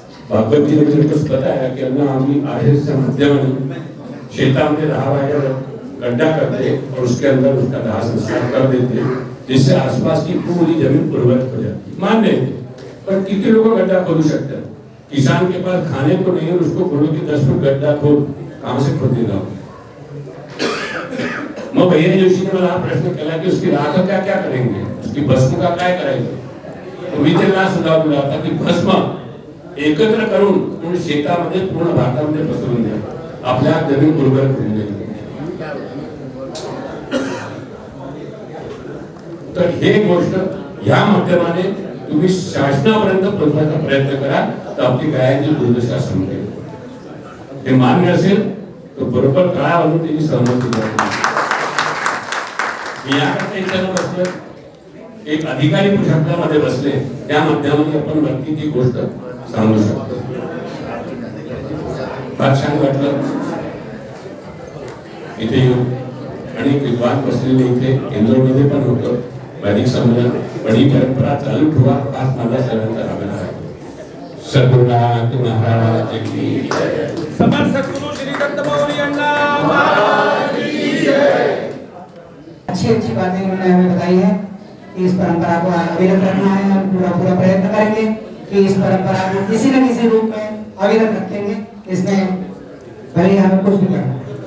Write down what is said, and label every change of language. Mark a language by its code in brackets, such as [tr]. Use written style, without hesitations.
[hi] भागवत जी ने मुझे कुछ बताया कि [mr] आम्ही आरएसएसच्या माध्यमाने शेतामध्ये [hi] 10 बाय गड्ढा करते और उसके अंदर उसका दाह संस्कार कर देते, जिससे आसपास की पूरी जमीन उर्वरक हो जाती। मान लेते, पर कितने लोग गड्ढा खोद सकते हैं? किसान के पास खाने को नहीं है, उसको बोलो कि 10 फुट गड्ढा खोद, कहां से खोदेगा? [mr] मग भैया जोशी ने मला प्रश्न केला की [hi] उसकी राख क्या क्या करेंगे, उसकी भस्म का [mr] काय करायचं? तो मी त्यांना सुझाव दिला होता की भस्म एकत्र करून पूर्ण शेतामध्ये पूर्ण भारतामध्ये पसरवून द्या, आपल्या जमीन उर्वर करून द्या। तर हे गोष्ट ह्या माध्यमाने तुम्ही शासनापर्यंत पोहोचण्याचा प्रयत्न करा, तर आपली गायांची दुर्दशा संपेल। हे मान्य असेल तर बरोबर काय म्हणून त्याची सहमती द्या। याकरता इथं बसलं, एक अधिकारी पुरुषार्थामध्ये बसले, त्या माध्यमाने आपण वरती ती गोष्ट सांगू शकतो। फार छान वाटलं इथे येऊन, आणि विद्वान बसलेले इथे इंदोरमध्ये पण होतं वैदिक संमेलन, पण ही परंपरा चालू ठेवा, आज माझा सर्वांचा आग्रह आहे। [hi] सद्गुरुनाथ महाराज की जय। समर्थ सद्गुरु श्री दत्त मौर्य महाराज की जय। अच्छी बातें उन्होंने हमें बताई है कि इस परंपरा को अविरत रखना है। हम पूरा प्रयत्न करेंगे कि इस परंपरा को किसी न किसी रूप में अविरत रखेंगे, इसमें भले हमें कुछ भी करना।